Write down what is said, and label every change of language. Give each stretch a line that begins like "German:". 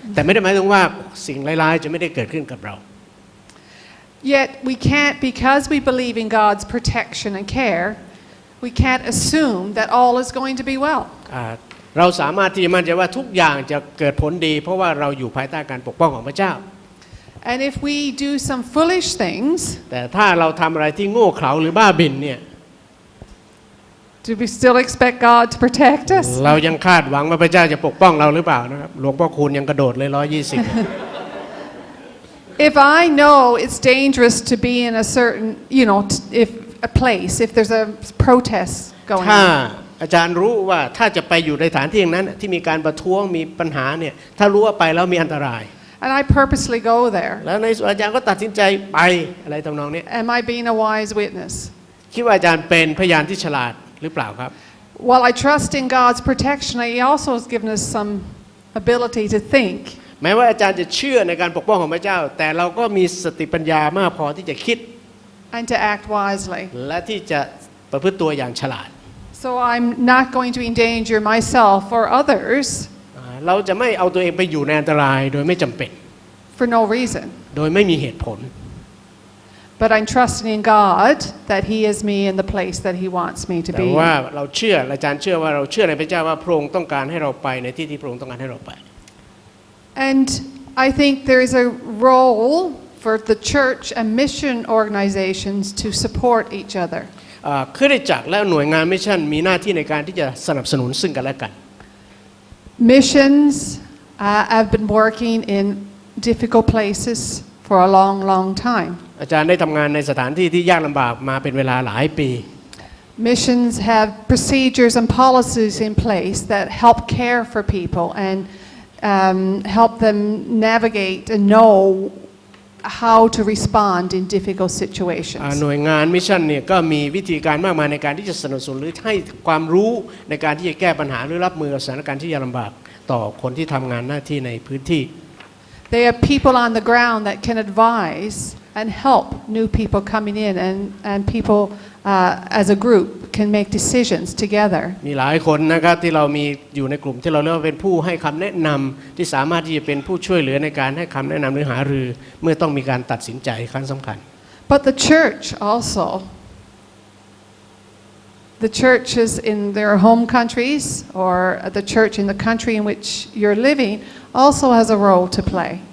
Thai: แต่ไม่ได้หมายถึงว่าสิ่งร้ายๆจะไม่ได้เกิดขึ้นกับเรา
English: Yet we can't, because we believe in God's protection and care, we can't assume that all is going to be well.
Thai: เราสามารถที่จะมั่นใจว่าทุกอย่างจะเกิดผลดีเพราะว่าเราอยู่ภายใต้การปกป้องของพระเจ้า
English: And if we do some foolish things,
Thai: แต่ถ้าเราทำอะไรที่โง่เขลาหรือบ้าบิ่นเนี่ย
English: do we still expect God to protect us?
Thai: เรายังคาดหวังว่าพระเจ้าจะปกป้องเราหรือเปล่านะครับหลวงพ่อคูณยังกระโดดเลย120
English: If I know it's dangerous to be in a certain, if a place, if there's a protest going
Thai: ถ้า
English: on,
Thai: อาจารย์รู้ว่าถ้าจะไปอยู่ในสถานที่อย่างนั้นที่มีการประท้วงมีปัญหาเนี่ยถ้ารู้ว่าไปแล้วมีอันตราย
English: and I purposely go there,
Thai: แล้วในส่วนอาจารย์ก็ตัดสินใจไปอะไรทำนองนี้
English: am I being a wise witness?
Thai: คิดว่าอาจารย์เป็นพยานที่ฉลาดหรือเปล่าครับ
English: While I trust in God's protection, He also has given us some ability to think.
Thai: แม้ว่าอาจารย์จะเชื่อในการปกป้องของพระเจ้าแต่เราก็มีสติปัญญามากพอที่จะคิด
English: And to act wisely.
Thai: และที่จะประพฤติตัวอย่างฉลาด
English: So I'm not going to endanger myself or others
Thai: เราจะไม่เอาตัวเองไปอยู่ในอันตรายโดยไม่จำเป็น
English: for no reason.
Thai: โดยไม่มีเหตุผล
English: But I'm trusting in God that He is me in the place that He wants me to
Thai: แต่
English: be.
Thai: ว่าเราเชื่ออาจารย์เชื่อว่าเราเชื่อในพระเจ้าว่าพระองค์ต้องการให้เราไปในที่ที่พระองค์ต้องการให้เราไป
English: And I think there is a role for the church and mission organizations to support each other.
Thai: คริสตจักรและหน่วยงานมิชชั่นมีหน้าที่ในการที่จะสนับสนุนซึ่งกันและกัน
English: Missions have been working in difficult places for a long, long time.
Thai: อาจารย์ได้ทำงานในสถานที่ที่ยากลำบากมาเป็นเวลาหลายปี
English: Missions have procedures and policies in place that help care for people and help them navigate and know how to respond in difficult situations.
Thai: หน่วยงานมิชชั่นเนี่ยก็มีวิธีการมากมายในการที่จะสนับสนุนหรือให้ความรู้ในการที่จะแก้ปัญหาหรือรับมือกับสถานการณ์ที่ยากลำบากต่อคนที่ทำงานหน้าที่ในพื้นที่
English: They have people on the ground that can advise and help new people coming in and people as a group can make decisions together.
Thai: มีหลายคนนะครับที่เรามีอยู่ในกลุ่มที่เราเรียกว่าเป็นผู้ให้คำแนะนำที่สามารถที่จะเป็นผู้ช่วยเหลือในการให้คำแนะนำหรือหารือเมื่อต้องมีการตัดสินใจครั้งสำคัญ
English: But the church also, the churches in their home countries or the church in the country in which you're living also has a role to play.